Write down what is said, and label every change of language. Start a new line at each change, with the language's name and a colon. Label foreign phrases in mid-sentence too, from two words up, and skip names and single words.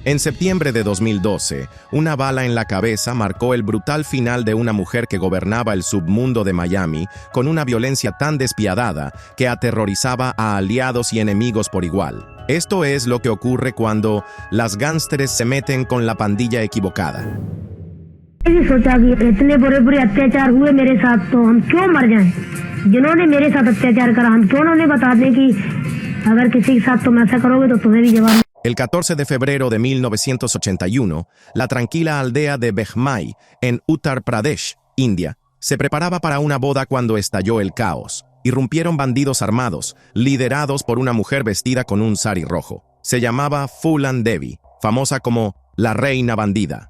Spanish: En septiembre de 2012, una bala en la cabeza marcó el brutal final de una mujer que gobernaba el submundo de Miami con una violencia tan despiadada que aterrorizaba a aliados y enemigos por igual. Esto es lo que ocurre cuando las gángsteres se meten con la pandilla equivocada.
Hindi: सोचा कि इतने बड़े-बड़े अत्याचार हुए मेरे साथ तो हम क्यों मर जाएं? जिन्होंने मेरे साथ अत्याचार करा हम क्यों उन्हें बता दें कि अगर किसी के साथ तुम ऐसा करोगे तो तुम्हें भी जवाब।
Spanish: El 14 de febrero de 1981, la tranquila aldea de Bhmai, en Uttar Pradesh, India, se preparaba para una boda cuando estalló el caos. Irrumpieron bandidos armados, liderados por una mujer vestida con un sari rojo. Se llamaba Phoolan Devi, famosa como la reina bandida.